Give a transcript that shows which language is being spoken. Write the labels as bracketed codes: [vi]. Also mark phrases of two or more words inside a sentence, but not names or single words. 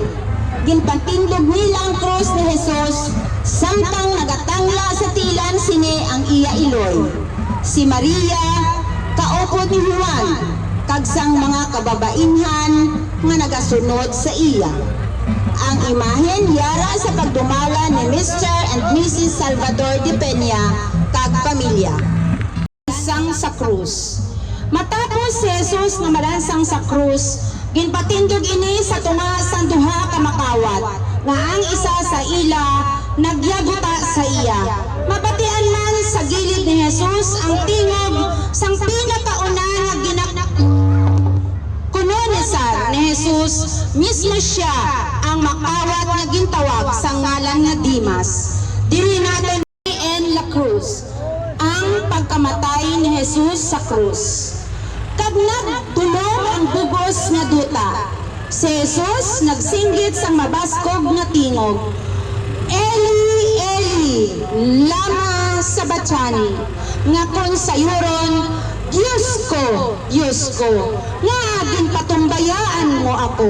[hil] Ginpatindog nila ang krus ni Jesus, samtang nagatangla sa tilan sini ang iya iloy. Si Maria, kaupod ni Juan, kag sang mga kababainhan nga nagasunod sa iya. Ang imahen yara sa pagdumala ni Mr. and Mrs. Salvador de Peña kag pamilya. Sang sa krus. Matapos si Jesus nga malansang sa krus, ginpatindog ini sa tunga sang duha ka makawat, nga ang isa sa ila nagyaguta sa iya. Mabatian man sa gilid ni Jesus ang tingog sang pinakauna nga kunonesar ni Jesus, mismo siya ang makawat nga gintawag sa ngalan nga Dimas. Diri natin [es] en la cruz, [hil] ang pagkamatay ni Jesus sa krus. Kag nagtunog ang bugos nga duta, si Jesus nagsinggit sang mabaskog nga tingog, [arc] Eli, Eli, lama sabachthani, [hil] nga kung sayuron, Diyos ko, nga ginpatumbayaan mo ako.